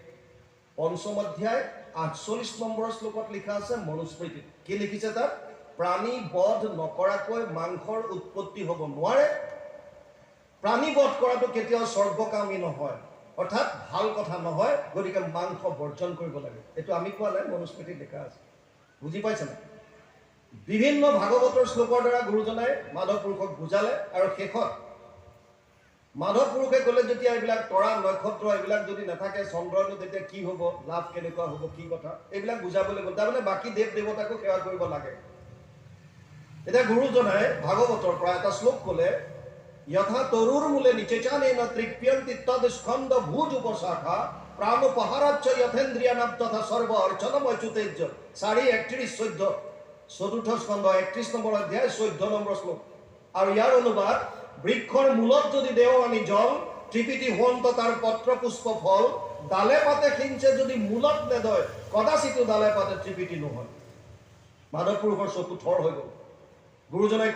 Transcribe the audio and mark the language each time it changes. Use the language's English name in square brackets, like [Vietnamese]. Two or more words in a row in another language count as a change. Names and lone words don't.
[Assamese] বৰ্জয়েত পঞ্চম অধ্যায় 48 নম্বৰ শ্লোকত লিখা আছে মনুস্মৃতিত কি লিখিছে তাত প্ৰাণী বধ নকৰাকৈ মাংসৰ উৎপত্তি হ'ব নোৱাৰে প্ৰাণী বধ কৰাটো কেতিয়াও স্বৰ্গকামী নহয় অৰ্থাৎ ভাল কথা নহয় গতিকে মাংস বৰ্জন কৰিব লাগে এটো আমি কোৱা নাই মনুস্মৃতিত লিখা আছে বুজি পাইছে না বিভিন্ন ভাগৱতৰ শ্লোকৰ দ্বাৰা গুৰুজনাই মাধৱ পুৰুষক বুজালে আৰু শেষত মাধৱ পুৰুষে ক'লে যেতিয়া এইবিলাক তৰা নক্ষত্ৰ এইবিলাক যদি নাথাকে চন্দ্ৰনো তেতিয়া কি হ'ব লাভ কেনেকুৱা হ'ব কি কথা এইবিলাক বুজাবলৈ গ'ল তাৰমানে বাকী দেৱ দেৱতাকো সেৱা কৰিব লাগে এটা গুৰুজনাই ভাগৱতৰ পৰা এটা শ্লোক ক'লে [Sanskrit] यथा तरुर मूले निचेचानेन तृप्यन्ति तद स्कंद भुज उपशाखा प्राणोपहाराच्च यथेन्द्रियानां तथा सर्व अर्चनम अच्युतेज्य [Assamese] 4:31-14 চতুৰ্থ স্কন্ধ 31 নম্বৰ অধ্যায় 14 নম্বৰ শ্লোক আৰু ইয়াৰ অনুবাদ বৃক্ষৰ মূলত যদি দেও আমি জল ত্ৰিপিটি হোন্ত তাৰ পত্ৰ পুষ্প ফল ডালে পাতে খিঞ্চে যদি মূলত নেদয় কদাচিতো ডালে পাতে ত্ৰিপিটি নহয় মাধৱ পুৰুষৰ চকু থৰ হৈ গ'ল গুৰুজনাই